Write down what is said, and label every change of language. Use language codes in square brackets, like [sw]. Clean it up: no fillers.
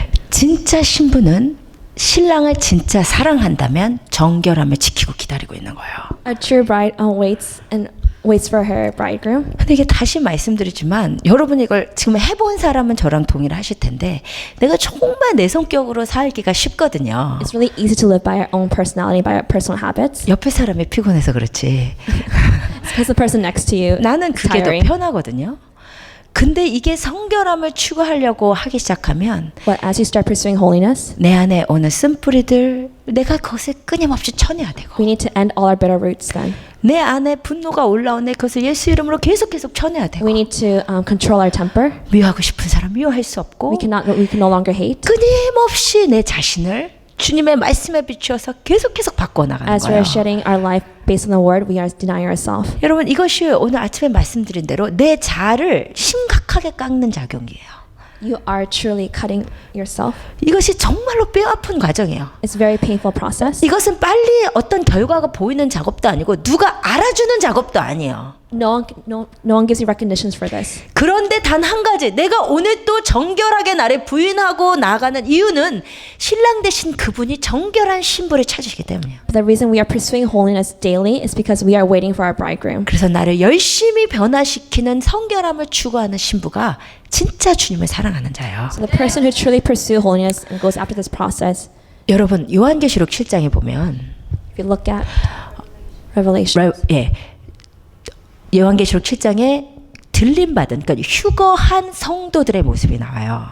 [ko] 진짜 신부는 신랑을 진짜 사랑한다면 정결함을 지키고 기다리고 있는 거예요. [en] A true bride waits for her bridegroom. [ko] 근데 이게 다시 말씀드리지만 여러분 이걸 지금 해본 사람은 저랑 동의를 하실 텐데 내가 정말 내 성격으로 살기가 쉽거든요. [en] It's really easy to live by our own personality, by our personal habits. [ko] 옆에 사람이 피곤해서 그렇지. [en] It's because the person next to you [ko] 나는 [en] is [ko] 그게 더 [en] tiring. [ko] 편하거든요. 근데 이게 성결함을 추구하려고 하기 시작하면 [en] But as you start pursuing holiness, [ko] 내 안에 오는 쓴뿌리들 내가 그것을 끊임없이 쳐내야 되고 [en] we need to end all our bitter roots then. [ko] 내 안에 분노가 올라오네 그것을 예수 이름으로 계속 쳐내야 되고 [en] We need to control our temper. [ko] 미워하고 싶은 사람 미워할 수 없고 [en] We can no longer hate. [ko] 끊임없이 내 자신을 주님의 말씀에 비추어서 계속 바꿔 나가는 [en] As we [ko] 거예요. [en] are shedding our life based on the word, we are denying ourselves. [ko] 여러분 이것이 오늘 아침에 말씀드린 대로 내 자아를 심각하게 깎는 작용이에요. [en] You are truly cutting yourself. [ko] 이것이 정말로 뼈아픈 과정이에요. [en] It's a very painful process. [ko] 이것은 빨리 어떤 결과가 보이는 작업도 아니고 누가 알아주는 작업도 아니에요. [en] No one gives you recognitions for this. [ko] 그런데 단 한 가지 내가 오늘 또 정결하게 나를 부인하고 나아가는 이유는 신랑 되신 그분이 정결한 신부를 찾으시기 때문이에요. [en] The reason we are pursuing holiness daily is because we are waiting for our bridegroom. [ko] 그래서 나를 열심히 변화시키는 성결함을 추구하는 신부가 진짜 주님을 사랑하는 자예요. [en] So the person who truly pursue holiness and goes after this process, [ko] 여러분 요한계시록 7장에 보면 [en] if you look at Revelation, [ko] 요한계시록 7장에 들림받은 그러니까 휴거한 성도들의 모습이 나와요.